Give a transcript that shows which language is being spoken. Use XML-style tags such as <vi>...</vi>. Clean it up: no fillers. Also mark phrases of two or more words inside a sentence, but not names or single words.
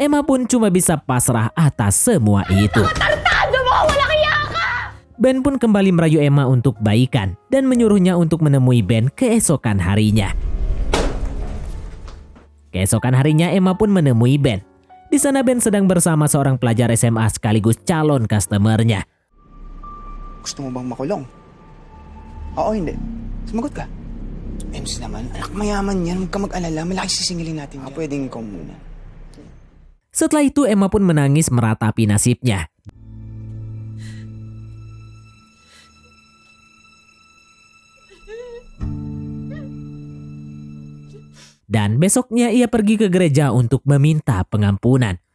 <id>Emma pun cuma bisa pasrah atas semua itu. Ben pun kembali merayu Emma untuk baikan dan menyuruhnya untuk menemui Ben keesokan harinya. Keesokan harinya Emma pun menemui Ben. Di sana Ben sedang bersama seorang pelajar SMA sekaligus calon customernya.</id> <tl>Gusto mo bang makulong? Oo, hindi. Sumagot ka. Ems naman, anak mayaman yan. Huwag ka mag-alala. Malaki sisingilin natin. Pwedeng ikaw muna.</tl> <id>Setelah itu Emma pun menangis meratapi nasibnya. Dan besoknya ia pergi ke gereja untuk meminta pengampunan.</id>